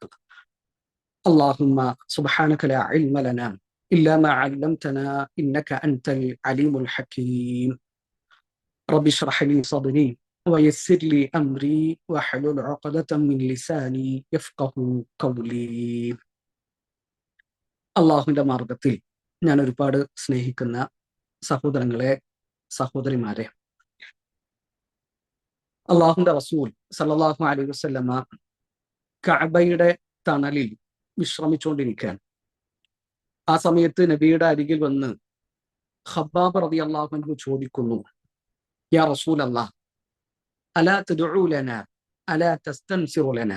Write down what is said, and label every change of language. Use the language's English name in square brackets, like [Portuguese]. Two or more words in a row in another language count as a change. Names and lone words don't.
[Arabic] اللهم سبحانك لا علم لنا إلا ما علمتنا إنك أنت العليم الحكيم. رب اشرح لي صدري ويسر لي أمري واحلل عقدة من لساني يفقه قولي. [Malayalam] അള്ളാഹുവിന്റെ മാർഗത്തിൽ ഞാൻ ഒരുപാട് സ്നേഹിക്കുന്ന സഹോദരങ്ങളെ, സഹോദരിമാരെ, അള്ളാഹുന്റെ റസൂൽ [Arabic] صلى الله عليه وسلم [Malayalam] കഅബയുടെ തണലിൽ വിശ്രമിച്ചുകൊണ്ടിരിക്കാൻ ആ സമയത്ത് നബിയുടെ അരികിൽ വന്ന് ഖബ്ബാബ് [Arabic] رضي الله عنه [Malayalam] ചോദിക്കുന്നു, [Arabic] يا رسول الله ألا تدعو لنا ألا تستنصر لنا.